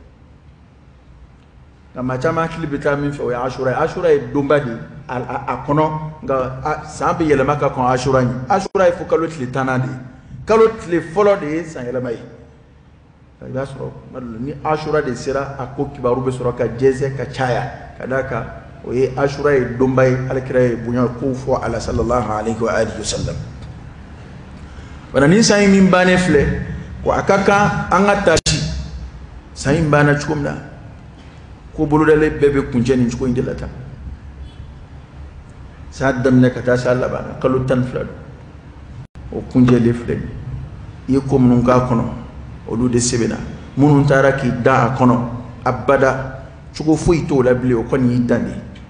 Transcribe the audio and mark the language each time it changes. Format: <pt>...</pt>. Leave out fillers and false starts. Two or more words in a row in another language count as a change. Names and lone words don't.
<bm>nka maa caman hakili bɛ taa min fɛ o ye Ashura ye Ashura ye donba de a kɔnɔ nka san bɛ yɛlɛma ka kɔn Ashura ɲɛ Ashura ye fo kalo tile 10 de ye kalo tile fɔlɔ de ye san yɛlɛma ye i b'a sɔrɔ ni Ashura de sera a ko kibaru bɛ sɔrɔ ka jɛsɛ ka caya ka d'a kan o ye Ashura ye donba ye Alakira ye bonya ko fɔ a la</bm> <ar>صلى الله عليه وعلى آله وسلم</ar> <bm>bana ni san min bannen filɛ ko a ka kan an ka taasi san in banna cogo min na ko bolodalen bɛɛ bɛ kuncɛ nin cogo in de la tan san daminɛ ka taa san laban na kalo 12 don o kuncɛlen filɛ nin i ye ko minnu k'a kɔnɔ olu de sɛbɛnna minnu taara k'i da a kɔnɔ abada cogo foyi t'o la bilen o kɔni y'i dan de</bm>